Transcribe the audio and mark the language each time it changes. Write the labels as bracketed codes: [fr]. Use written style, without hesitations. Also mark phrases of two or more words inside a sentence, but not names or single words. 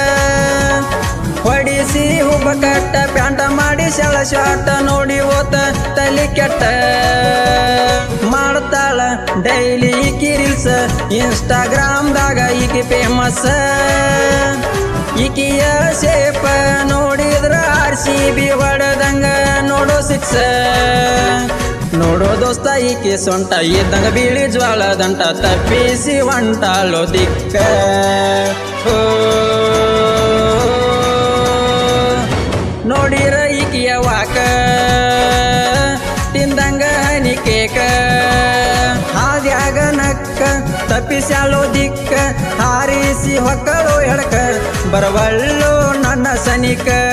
[kn] ಹೊಡಿಸಿ ಹುಬ್ಬ ಕಟ್ಟ ಪ್ಯಾಂಟ ಮಾಡಿ ಸೆಳ ಶಾಟ ನೋಡಿ ಓತ ತಲಿ ಕೆಟ್ಟ ಮಾಡ್ತಾಳ ಡೈಲಿ ಈಕಿ ರೀಲ್ಸ್ ಇನ್ಸ್ಟಾಗ್ರಾಮ್ದಾಗ ಈಕಿ ಫೇಮಸ್ ಈಕಿಯ ಶೇಪ ನೋಡಿದ್ರ RCB ಹೊಡೆದಂಗ ನೋಡೋ ಸಿಕ್ಸ್ ನೋಡೋ ದೋಸ್ತ ಈಕೆ ಸೊಂಟ ಇದ್ದಂಗ ಬೀಳಿ ಜ್ವಾಳದಂಟ ತಪ್ಪಿಸಿ ಹೊಂಟಾಳೋ ದಿಕ್ಕ ನೋಡಿರ ಈಕಿಯ ವಾಕ ತಿಂದಂಗ [en] honey cake [kn] ಹಾದ್ಯಾಗ ನಕ್ಕ ತಪ್ಪಿಸ್ಯಾಳೋ ದಿಕ್ಕ ಹಾರಿಸಿ ಹೊಕ್ಕಳು ಎಡಕ ಬರವಳ್ಳು ನನ್ನ ಸನಿಕ